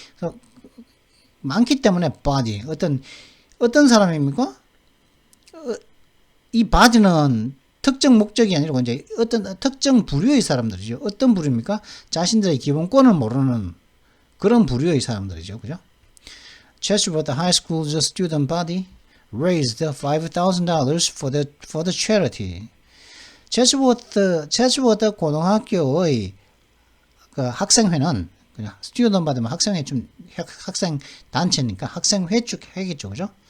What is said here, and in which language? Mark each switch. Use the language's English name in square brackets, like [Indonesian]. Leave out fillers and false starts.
[Korean] 그래서 많기 때문에 body. 어떤 사람입니까? 이 body는 특정 목적이 아니고 이제 어떤 특정 부류의 사람들이죠. 어떤 부류입니까? 자신들의 기본권을 모르는 그런 부류의 사람들이죠. 그죠? [English] Chatsworth High School's student body raised $5,000 for the charity. [Korean] Chatsworth 고등학교의 그 학생회는 그냥 스튜던트 받으면 학생회 좀 학생 단체니까 학생회 쭉 해겠죠, 그죠?